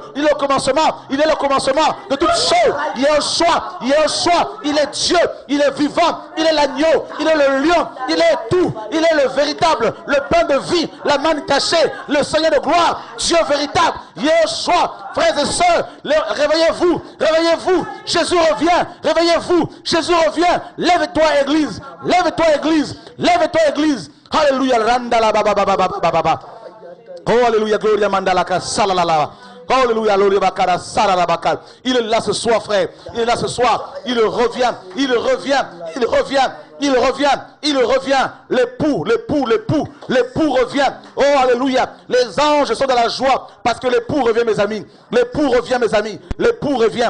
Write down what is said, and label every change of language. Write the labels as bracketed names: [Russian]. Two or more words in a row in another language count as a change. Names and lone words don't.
[French] Il est au commencement, il est le commencement de toutes choses. Il est au choix, il est Dieu, il est vivant, il est l'agneau, il est le lion, il est tout, il est le véritable, le pain de vie, la manne cachée, le Seigneur de gloire, Dieu véritable. Yeshua, frères et sœurs, réveillez-vous, réveillez-vous, Jésus revient, réveillez-vous, Jésus revient. Lève-toi église, lève-toi église, lève-toi église. Alléluia, randa la baba baba baba baba. Oh alléluia, gloria mandalaka salalala. Oh alléluia, gloria bakara salalabakal. Il est là ce soir, frère. Il est là ce soir. Il revient, il revient, il revient. Il revient, il revient, l'époux revient. Oh alléluia, les anges sont dans la joie parce que l'époux revient, mes amis. L'époux revient, mes amis. L'époux revient.